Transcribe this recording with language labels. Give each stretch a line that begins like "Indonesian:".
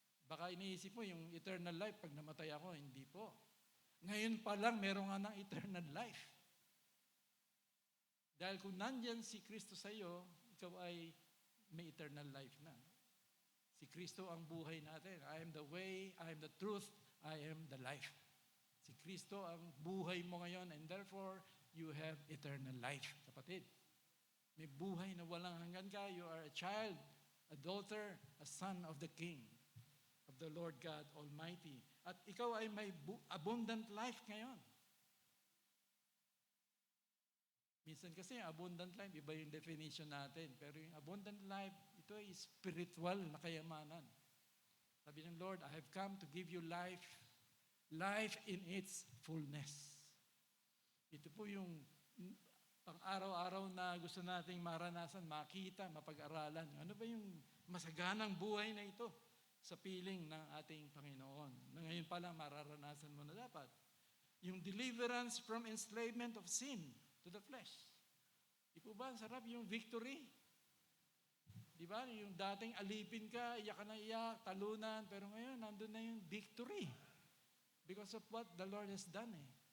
Filipino: Baka iniisip mo yung eternal life, pag namatay ako, hindi po. Ngayon pa lang, meron nga ng eternal life. Dahil kung nandyan si Kristo sa iyo, ikaw ay may eternal life na. Si Kristo ang buhay natin.
English: I am the way, I am the truth, I am the life.
Filipino: Si Kristo ang buhay mo ngayon
English: and therefore, you have eternal life, kapatid.
Filipino: May buhay na walang hanggan ka.
English: You are a child, a daughter, a son of the King, of the Lord God Almighty.
Filipino: At ikaw ay may abundant life ngayon. Minsan kasi abundant life, iba yung definition natin. Pero yung abundant life, Ito ay spiritual na kayamanan. Sabi ng Lord,
English: I have come to give you life, life in its fullness.
Filipino: Ito po yung pang-araw-araw na gusto nating maranasan, makita, mapag-aralan. Ano ba yung masaganang buhay na ito sa piling ng ating Panginoon? Na ngayon pa lang mararanasan mo na dapat.
English: Yung deliverance from enslavement of sin to the flesh.
Filipino: Di po ba, ang sarap yung victory? Di ba, yung dating alipin ka, iyak ka na iyak, talunan, pero ngayon, nandun na yung victory.
English: Because of what the Lord has done eh.